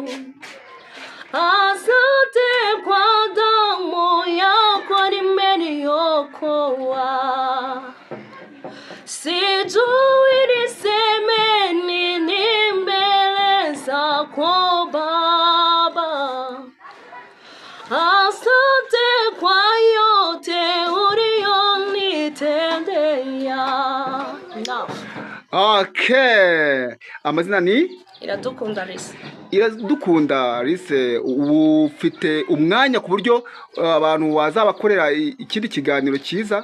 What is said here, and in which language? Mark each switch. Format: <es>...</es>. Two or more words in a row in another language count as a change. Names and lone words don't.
<sw>Asante kwa damu yako imeniokoa. Sijui niseme nini mbele zako Baba. Asante kwa yote uliyonitendea.</sw> <rw>Okay. Amazina ni? Iradukunda Alice. iradukunda Alice, ufite umwanya ku buryo abantu wazabakorera ikindi kiganiro cyiza?</rw>